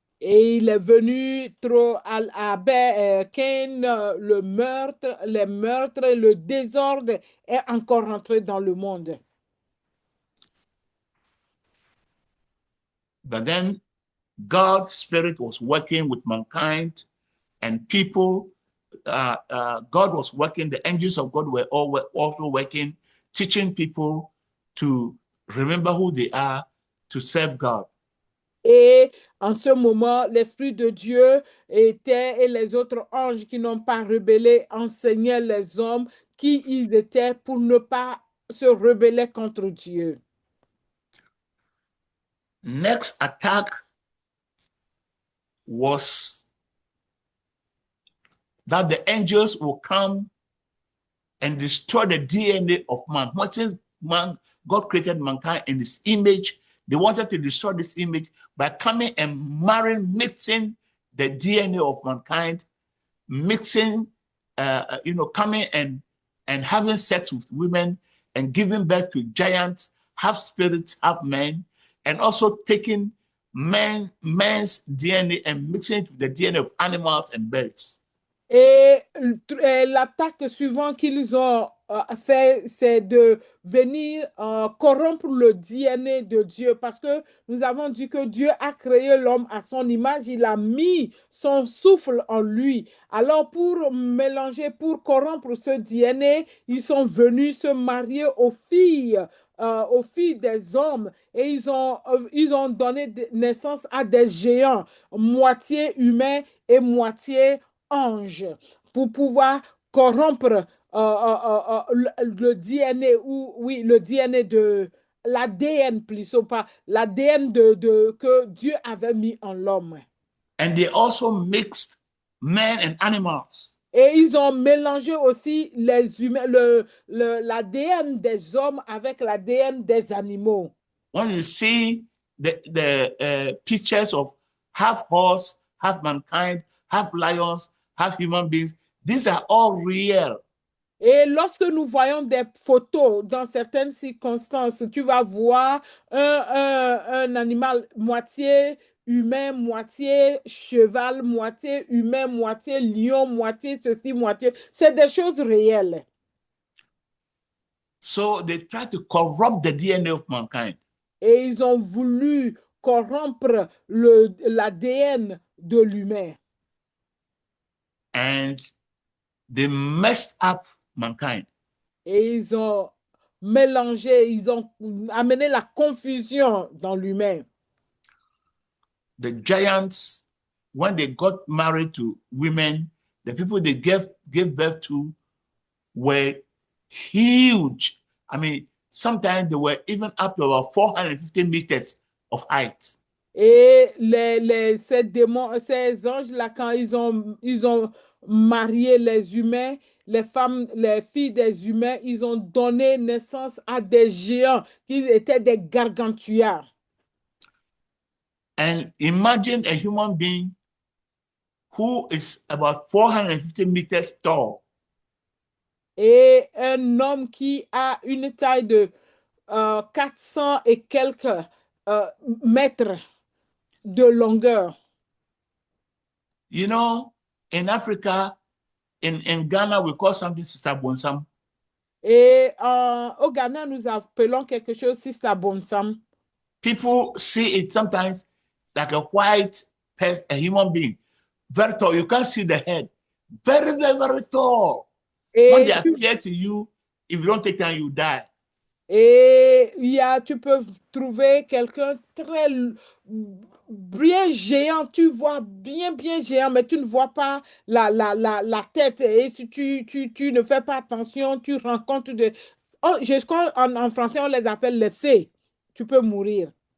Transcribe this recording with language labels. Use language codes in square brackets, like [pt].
[fr] et il est venu trop à Cain, le meurtre, les meurtres, le désordre est encore rentré dans le monde. [en] But then God's Spirit was working with mankind and people. God was working, the angels of God were also working, teaching people to remember who they are, to serve God. [fr] Et en ce moment, l'Esprit de Dieu était et les autres anges qui n'ont pas rebellé enseignaient les hommes qui ils étaient pour ne pas se rebeller contre Dieu. [en] Next attack was that the angels will come and destroy the DNA of man. Once man, God created mankind in his image, they wanted to destroy this image by coming and marrying, mixing the DNA of mankind, mixing, coming and having sex with women and giving birth to giants, half spirits, half men, and also taking man's DNA and mixing it with the DNA of animals and birds. [fr] Et l'attaque suivante qu'ils ont fait, c'est de venir corrompre le DNA de Dieu, parce que nous avons dit que Dieu a créé l'homme à son image, il a mis son souffle en lui. Alors pour mélanger, pour corrompre ce DNA, ils sont venus se marier aux filles des hommes, et ils ont donné naissance à des géants, moitié humains et moitié ange, pour pouvoir corrompre le DNA, ou oui, le DNA de l'ADN, plutôt pas l'ADN que Dieu avait mis en l'homme. [en] And they also mixed men and animals. [fr] Et ils ont mélangé aussi les humains, l'ADN des hommes avec l'ADN des animaux. [en] When you see the pictures of half horse, half mankind, half lions, half human beings, these are all real. [fr] Et lorsque nous voyons des photos, dans certaines circonstances, tu vas voir un animal moitié humain, moitié cheval, moitié humain, moitié lion, moitié ceci, moitié. C'est des choses réelles. [en] So they try to corrupt the DNA of mankind. [fr] Et ils ont voulu corrompre l'ADN de l'humain. [en] And they messed up mankind. [fr] Et ils ont mélangé, ils ont amené la confusion dans l'humain. [en] The giants, when they got married to women, the people they gave birth to were huge. I mean, sometimes they were even up to about 450 meters of height. [fr] Et ces démons, ces anges-là, quand ils ont marié les humains, les femmes, les filles des humains, ils ont donné naissance à des géants qui étaient des gargantuas. [en] And imagine a human being who is about 450 meters tall. [fr] Et un homme qui a une taille de 400 et quelques mètres de longueur. [en] You know, in Africa, in Ghana, we call something Sister Bonsam. [fr] Et au Ghana, nous appelons quelque chose Sister Bonsam. [en] People see it sometimes like a white person, a human being, very tall. You can't see the head. Very, very, very tall. When they appear to you, if you don't take time, you die. [fr] Et tu peux trouver quelqu'un très bien géant, tu vois bien géant, mais tu ne vois pas la tête. Et si tu ne fais pas attention, tu rencontres des... Oh, en français, on les appelle les fées. Tu peux mourir.